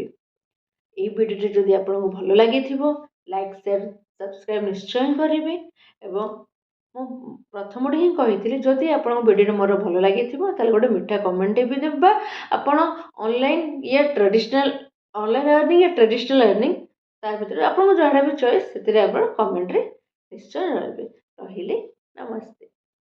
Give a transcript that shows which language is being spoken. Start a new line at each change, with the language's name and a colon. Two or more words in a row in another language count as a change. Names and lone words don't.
Odia: ଏହି ଭିଡ଼ିଓଟି ଯଦି ଆପଣଙ୍କୁ ଭଲ ଲାଗିଥିବ,
English: like, share, subscribe
Odia: ନିଶ୍ଚୟ କରିବେ। ଏବଂ ମୁଁ ପ୍ରଥମରୁ ହିଁ କହିଥିଲି, ଯଦି ଆପଣଙ୍କ ଭିଡ଼ିଓଟି ମୋର ଭଲ ଲାଗିଥିବ ତାହେଲେ ଗୋଟେ ମିଠା କମେଣ୍ଟଟେ ବି ଦେବା। ଆପଣ
English: online or traditional online earning or traditional earning
Odia: ତା ଭିତରେ ଆପଣଙ୍କୁ ଯାହାଟା ବି ଚଏସ୍ ସେଥିରେ ଆପଣ କମେଣ୍ଟରେ ନିଶ୍ଚୟ ରହିବେ। ରହିଲି, ନମସ୍ତେ।